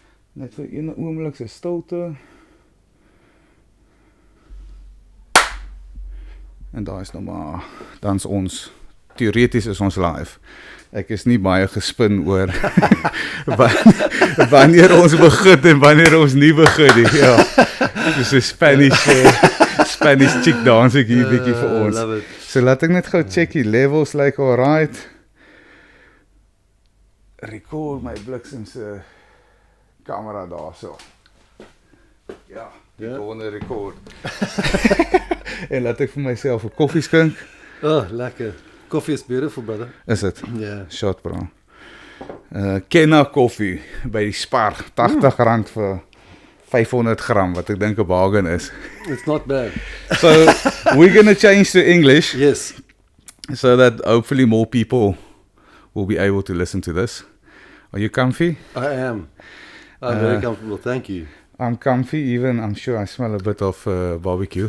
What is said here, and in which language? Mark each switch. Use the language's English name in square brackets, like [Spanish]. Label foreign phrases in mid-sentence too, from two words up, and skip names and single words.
[Afrikaans] Net vir een oomblik se stilte. En daar is nou maar, dan is ons, teoreties is ons live. Ek is nie baie gespin oor wanneer ons begin en wanneer ons nie begin nie. Ja, dis 'n [English] Spanish chick dance [Afrikaans] ek hier bietjie vir ons. So laat ek net gou check die levels, [English] like alright. [Afrikaans] Record my bliksem se kamera daarso. Ja, die gewone record. En laat ek vir myself 'n koffie skink. Oh, lekker. [English] Coffee is beautiful, brother. [Afrikaans] Is dit? [English] Yeah. Shot, bro. [Afrikaans] Kenna koffie by die Spar, R80 vir 500 gram, wat ek dink 'n bargain is. [English] It's not bad. So, we're going to change to English. Yes. So that hopefully more people will be able to listen to this. Are you comfy? I am. I'm very comfortable, thank you. I'm comfy, even I'm sure I smell a bit of barbecue.